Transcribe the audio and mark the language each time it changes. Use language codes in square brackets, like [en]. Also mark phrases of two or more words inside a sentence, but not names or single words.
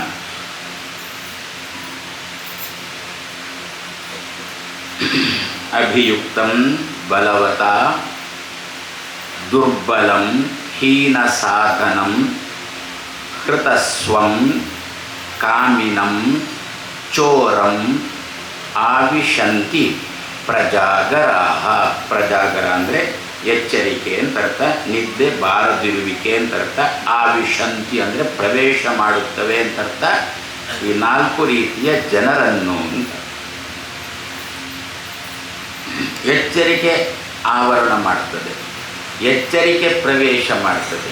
[sa] अभियुक्तं बलवता दुर्बलं हीनसाधनं कृतस्वं कामिनं चोरं आविशन्ति प्रजागराः। [kn] प्रजागर ಅಂದರೆ ಎಚ್ಚರಿಕೆ ಅಂತ ಅರ್ಥ, ನಿದ್ದೆ ಬಾರದಿರುವಿಕೆ ಅಂತ ಅರ್ಥ, ಆವಿಶಂತಿ ಅಂದರೆ ಪ್ರವೇಶ ಮಾಡುತ್ತವೆ ಅಂತ ಅರ್ಥ. ಈ ನಾಲ್ಕು ರೀತಿಯ ಜನರನ್ನು ಎಚ್ಚರಿಕೆ ಆವರಣ ಮಾಡ್ತದೆ, ಎಚ್ಚರಿಕೆ ಪ್ರವೇಶ ಮಾಡ್ತದೆ.